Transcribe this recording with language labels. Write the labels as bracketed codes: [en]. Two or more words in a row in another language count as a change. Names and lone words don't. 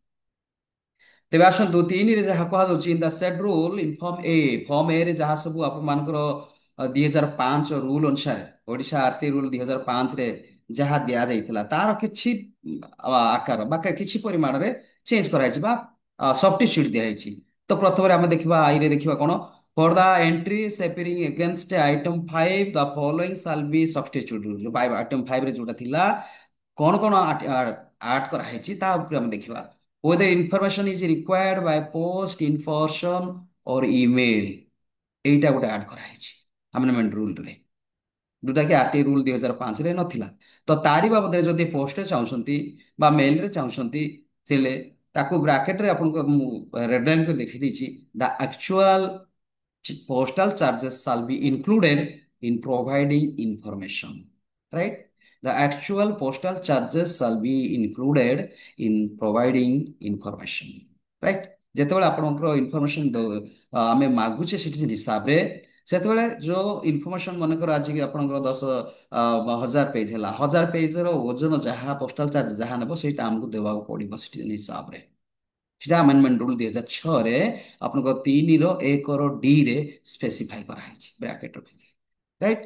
[or] ତେବେ ଆସନ୍ତୁ ତିନିରେ ଯାହା କୁହାଯାଉଛି [en] in the said rule in form A [or] ରେ ଯାହା ସବୁ ଆପଣମାନଙ୍କର 2005 ରୁଲ୍ ଅନୁସାରେ ଓଡ଼ିଶା ଆର୍ଟି ରୁଲ୍ 2005ରେ ଯାହା ଦିଆଯାଇଥିଲା ତାର କିଛି ଆକାର ବା କିଛି ପରିମାଣରେ ଚେଞ୍ଜ କରାଯାଇଛି ବା ସବଷ୍ଟିଚ୍ୟୁଟ୍ ଦିଆଯାଇଛି। ତ ପ୍ରଥମରେ ଆମେ ଦେଖିବା ଆଇରେ ଦେଖିବା କଣ [en] for the entries appearing against item 5 the following shall be substituted। [or] ଯୋଉ ଆଇଟମ 5 ରେ ଯୋଉଟା ଥିଲା କଣ କଣ ଆଡ୍ କରାହେଇଛି ତା ଉପରେ ଆମେ ଦେଖିବା। [en] whether information is required by post in person or email [or] এইটা ଗୋଟେ ଆଡ୍ କରାହେଇଛି [en] amendment rule, [or] ଯୋଉଟା କି ଆରଟି ରୁଲ 2005ରେ ନଥିଲା। ତ ତାରି ବାବଦରେ ଯଦି ପୋଷ୍ଟରେ ଚାହୁଁଛନ୍ତି ବା ମେଲରେ ଚାହୁଁଛନ୍ତି ଥିଲେ ତାକୁ ବ୍ରାକେଟରେ ଆପଣଙ୍କୁ ମୁଁ [en] red line [or] କରି ଦେଖି ଦେଇଛି [en] the actual postal charges shall be included in providing information, right? The actual postal charges shall be included in providing information, right? [or] ଯେତେବେଳେ ଆପଣଙ୍କର ଇନଫର୍ମେସନ ଆମେ ମାଗୁଛେ ସିଟିଜେନ ହିସାବରେ ସେତେବେଳେ ଯୋଉ ଇନଫର୍ମେସନ ମନେକର ଆଜି ଆପଣଙ୍କର 10,000 ପେଜ ହେଲା, 1000 ପେଜର ଓଜନ ଯାହା [en] postal charge [or] ଯାହା ନେବ ସେଇଟା ଆମକୁ ଦେବାକୁ ପଡିବ ସିଟିଜେନ ହିସାବରେ। ସେଟା [en] amendment rule [or] 2006ରେ ଆପଣଙ୍କ 3 ର 1 ଡି ରେ ସ୍ପେସିଫାଇ କରାହେଇଛି ବ୍ରାକେଟ ରଖିକି, ରାଇଟ?